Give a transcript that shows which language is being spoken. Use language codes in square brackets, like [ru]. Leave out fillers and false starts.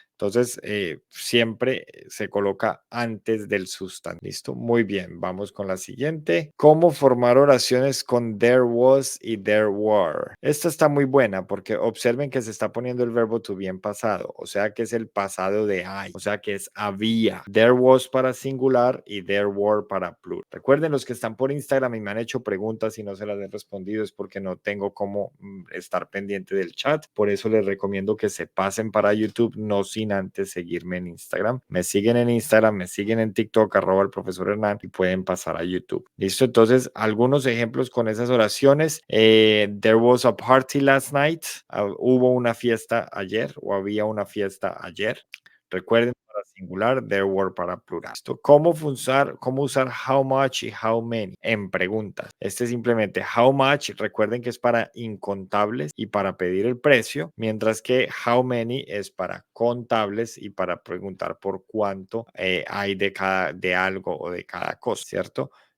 [es] Entonces, siempre se coloca antes del sustantivo. ¿Listo? Muy bien, vamos con la siguiente. ¿Cómo formar oraciones con there was y there were? Esta está muy buena porque observen que se está poniendo el verbo to be en pasado, o sea que es el pasado de hay, o sea que es había. There was para singular y there were para plural. Recuerden, los que están por Instagram y me han hecho preguntas y no se las he respondido es porque no tengo cómo estar pendiente del chat. Por eso les recomiendo que se pasen para YouTube, no sin antes seguirme en Instagram. Me siguen en Instagram, me siguen en TikTok, @el profesor Hernán, y pueden pasar a YouTube. ¿Listo? Entonces, algunos ejemplos con esas oraciones. [en] There was a party last night. [es] Hubo una fiesta ayer o había una fiesta ayer. Recuerden, para singular, there were para plural. ¿Listo? ¿Cómo usar how much y how many en preguntas? Este es simplemente how much, recuerden que es para incontables y para pedir el precio, mientras que how many es para contables y para preguntar por cuánto hay de algo o de cada cosa, ¿cierto?